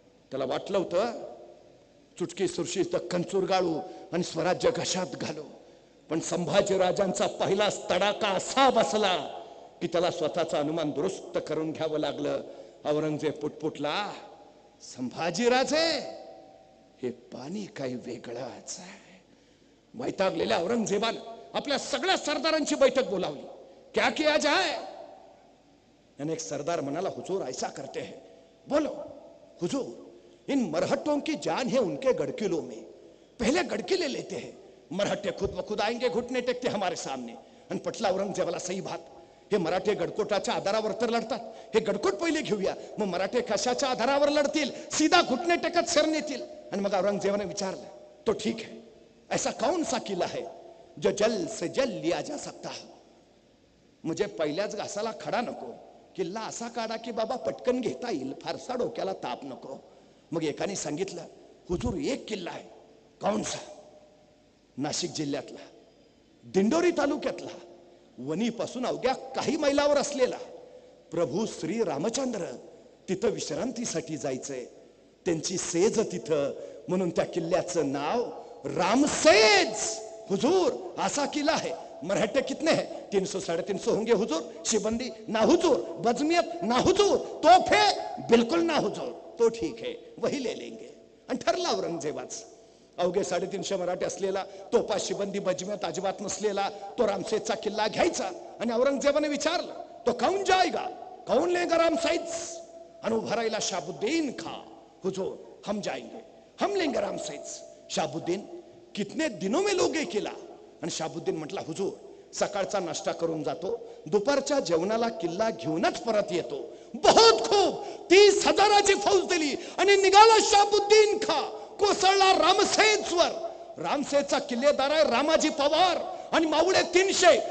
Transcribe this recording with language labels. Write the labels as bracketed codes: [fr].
[mr] त्याला वाटलं होतं चुटकी सुरशी दक्खन चुरगाळू आणि स्वराज्य घशात घालू, पण संभाजी राजांचा पहिलाच तडाका असा बसला की त्याला स्वतःचा अनुमान दुरुस्त करून घ्यावं लागलं. औरंगजेब पुटपुटला, संभाजी राजे हे पाणी काही वेगळंच आहे. वैतागलेल्या औरंगजेबानं आपल्या सगळ्या सरदारांची बैठक बोलावली. [hi] क्या किया जाए? [mr] याने एक सरदार म्हणाला, [hi] हुजूर ऐसा करते हैं, बोलो हुजूर, इन मरहट्टों की जान है उनके गड़किलों में, पहले गड़किले लेते हैं, मराठे खुद ब खुद आएंगे, घुटने टेकते हमारे सामने. [mr] आणि पटला औरंगजेबाला [hi] सही बात. [mr] हे मराठे गडकोटाच्या आधारावर तर लढतात, हे गडकोट पहिले घेऊया, मग मराठे कशाच्या आधारावर लढतील, सीधा घुटने टेकत शरण येतील. आणि मग औरंगजेबाने विचारलं, [hi] तो ठीक है, ऐसा कौन सा किला है जो जल से जल लिया जा सकता है? मुझे [mr] पहिल्याच घासाला खडा नको, किल्ला असा काढा की बाबा पटकन घेता येईल, फारसा डोक्याला ताप नको. मग एकाने सांगितलं, हुजूर एक किल्ला आहे. [hi] कौन सा? [mr] नाशिक जिल्ह्यातला, दिंडोरी तालुक्यातला, वणीपासून अवघ्या काही मैलावर असलेला. प्रभू श्री रामचंद्र तिथं विश्रांतीसाठी जायचंय, त्यांची सेज तिथं, म्हणून त्या किल्ल्याचं नाव रामसेज. [hi] हुजूर असा किल्ला है. मराठे कितने हैं? 300 350 होंगे हुजूर. शिबंदी ना हुजूर, बजमियत ना हुजूर, तोफे बिल्कुल ना हुजूर. तो ठीक है, वही ले लेंगे. [mr] आणि ठरला औरंगजेबाच. अवघे 350 मराठे असलेला, तोफा शिबंदी बजमियत अजिबात नसलेला तो रामसेजचा किल्ला घ्यायचा. आणि औरंगजेबाने विचारलं, [hi] तो कौन जाएगा, कौन लेगा रामसेज? [mr] आणि उभा राहिला शाहबुद्दीन खा. [hi] हुजूर हम जाएंगे, हम लेंगे रामसेज. शाहबुद्दीन कितने दिनों में लोगे किला? [mr] आणि शाहबुद्दीन म्हटला, हुजूर सकाळचा नाश्ता करून जातो, दुपारच्या जेवणाला किल्ला घेऊनच परत येतो. [hi] बहुत खूप. [mr] 30,000ची फौज दिली आणि निघाला शाहबुद्दीन खा. कोसळला रामसेजवर. रामसेजचा किल्लेदार आहे रामाजी पवार आणि मावळे 300.